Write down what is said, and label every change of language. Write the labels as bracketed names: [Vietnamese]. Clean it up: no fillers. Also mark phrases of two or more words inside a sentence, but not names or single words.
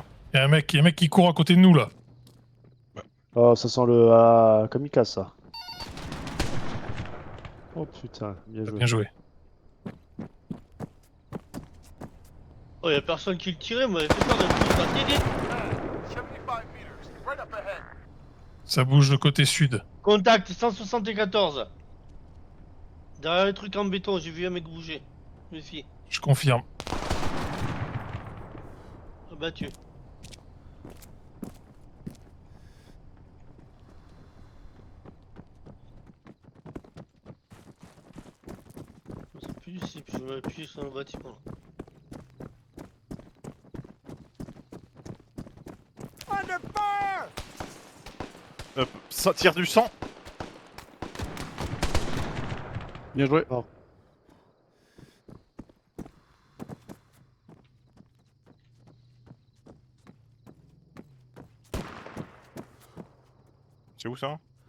[French] Il y a un mec qui court à côté de nous là. Oh, ça sent le kamikaze ça. Oh putain, bien joué. Bien joué. Oh, y'a personne qui le tirait, moi, fait peur de tout. [English] 75 meters. Ready [French] Ça bouge de côté sud. Contact 174. Derrière les trucs en béton, j'ai vu un mec bouger. Méfie. Je confirme. Abattu. C'est plus ici, puis je vais appuyer sur le bâtiment. [English] Under fire! [French] Ça tire du sang. Bien joué. C'est où ça?